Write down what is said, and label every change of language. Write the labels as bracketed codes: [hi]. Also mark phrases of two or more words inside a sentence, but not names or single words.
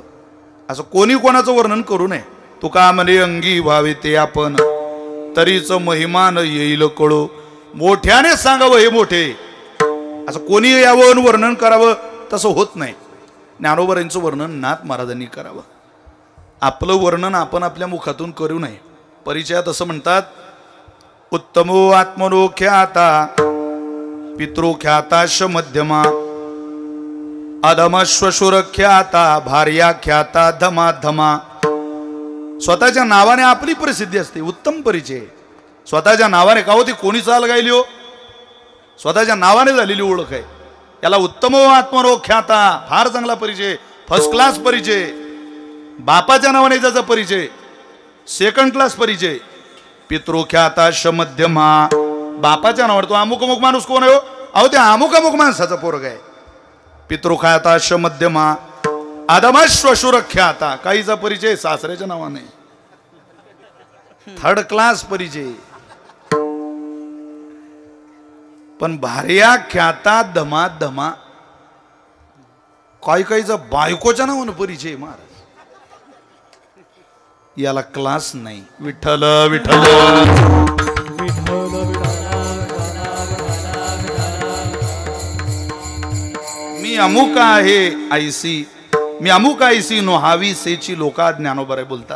[mr] असं कोणी कोणाचं वर्णन करू नये. तुका म्हणे अंगी व्हावे ते आपण तरीच महिमान येईल कळो. मोठ्याने सांगावं हे मोठे, असं कोणी यावं वर्णन करावं तसं होत नाही. ज्ञानोबारांचं वर्णन नाथ महाराजांनी करावं. आपलं वर्णन आपण आपल्या मुखातून करू नये. परिचयात असं म्हणतात, [sa] उत्तमो आत्मनो ख्याता पितृ ख्याताश मध्यमा अधमश्वशुर ख्याता भार्या ख्याता धमा धमा. [mr] स्वतःच्या नावाने आपली प्रसिद्धी असते, उत्तम परिचय. स्वतःच्या नावाने का होती, कोणी चाल गायली हो, स्वतःच्या नावाने झालेली ओळख आहे. याला [sa] उत्तमो आत्मनो ख्याता, [mr] फार चांगला परिचय, [en] first class [mr] परिचय. बापाच्या नावाने त्याचा परिचय [en] second class [mr] परिचय. [sa] पितृख्याताश मध्यमा, [mr] बापाच्या नावावर तो अमुक अमुक माणूस कोण आहे हो, अहो त्या अमुक अमुक माणसाचा पोरग आहे. [sa] पितृख्याताश मध्यमा अधमश्वशुरख्याता, [mr] काहीचा परिचय सासऱ्याच्या नावाने, [en] third class [mr] परिचय. [sa] पण भार्या ख्याता धमा धमा, [mr] काही काहीचा बायकोच्या नावानं परिचय. महाराज याला क्लास नाही. विठ्ठल विठ्ठल मी अमुक आहे आयसी, मी अमुक आयसी नोहावी सेची लोका ज्ञानोबाराय बोलतात.